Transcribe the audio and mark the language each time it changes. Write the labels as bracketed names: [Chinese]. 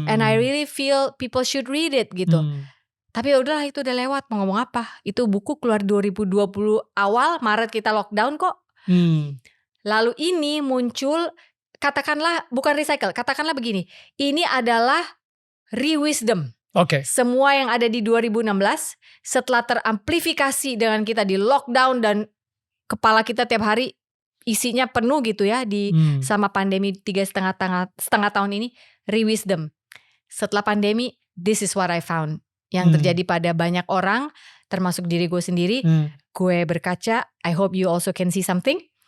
[English] And I really feel people should read it [Indonesian] gitu. Tapi udahlah, itu udah lewat, mau ngomong apa. Itu buku keluar 2020 awal, Maret kita lockdown kok. Lalu ini muncul, katakanlah bukan recycle, katakanlah begini. Ini adalah re-wisdom. Semua yang ada di 2016 setelah teramplifikasi dengan kita di lockdown dan kepala kita tiap hari isinya penuh gitu ya di sama pandemi 3,5 tahun ini, re-wisdom. Setelah pandemi, [English] this is what I found. [Indonesian] Yang terjadi pada banyak orang, termasuk diri gue sendiri. Gue berkaca, [English] I hope you also can see something.